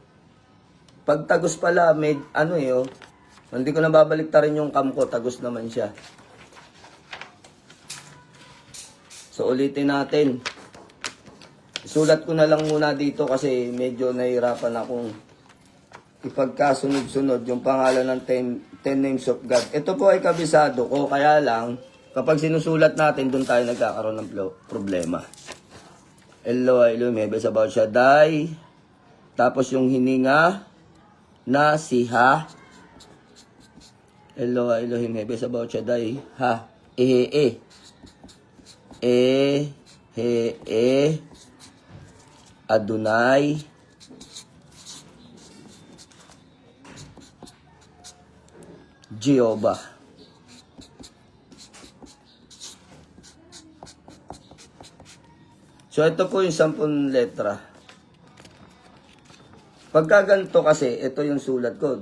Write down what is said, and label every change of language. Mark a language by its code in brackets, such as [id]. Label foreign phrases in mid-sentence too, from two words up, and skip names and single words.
[tl] Pag tagus pala, may hindi ko na babaliktarin yung cam ko, tagus naman siya. So ulitin natin. Sulat ko na lang muna dito kasi medyo nahihirapan akong ipagkasunod-sunod yung pangalan ng [en] 10 names of God. [tl] Ito po ay kabisado ko, kaya lang, kapag sinusulat natin, doon tayo nagkakaroon ng problema. Eloha, Elohim, Hebe, Sabaoth, Shaddai. Tapos yung hininga na si Ha. Eloha, Elohim, Hebe, Sabaoth, Shaddai. Ha. Ehe, He, Adonai. Jehovah. So ito po yung 10 letra. Pagka ganito kasi, ito yung sulat ko.